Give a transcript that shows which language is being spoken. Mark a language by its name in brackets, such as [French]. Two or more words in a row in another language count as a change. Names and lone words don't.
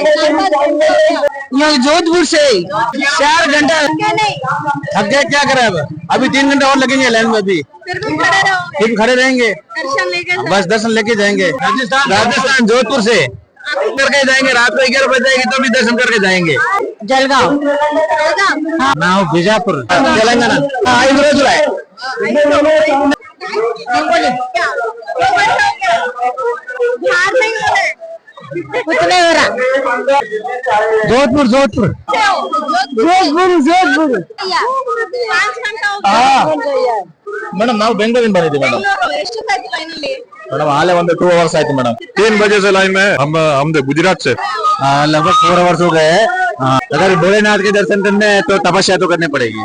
[Hindi] जोधपुर से 4 घंटा। थक गए, क्या करें अब? अभी 3 घंटे और लगेंगे लाइन में। अभी फिर भी खड़े रहोगे? फिर खड़े रहेंगे, दर्शन लेके बस दर्शन लेके जाएंगे। राजस्थान जोधपुर से करके जाएंगे, रात को 11 बजे जाएंगे तो भी दर्शन करके जाएंगे। जलगांव [Kannada] ನಾವು ಬಿಜಾಪುರ ತೆಲಂಗಾಣ 5 రోజులు ಆಯ್ತು। [Hindi] बिहार नहीं हो रहे? कितने हो रहा? जोधपुर 5 घंटा हो गया। [Kannada] ಮೇಡಮ್ ನಾವು ಬೆಂಗಳೂರಿಂದ ಬಂದಿದ್ದೀವಿ ಮೇಡಮ್। ಎಷ್ಟೊತ್ತಾಯ್ತು ಲೈನಲ್ಲಿ? [Hindi] ಮೇಡಮ್ हाले 2 आवर्स आए थे मैडम। 3 बजे से लाइन में हम गुजरात से लगभग 4 आवर्स हो गए। अगर भोलेनाथ के दर्शन करने हैं तो तपस्या तो करनी पड़ेगी।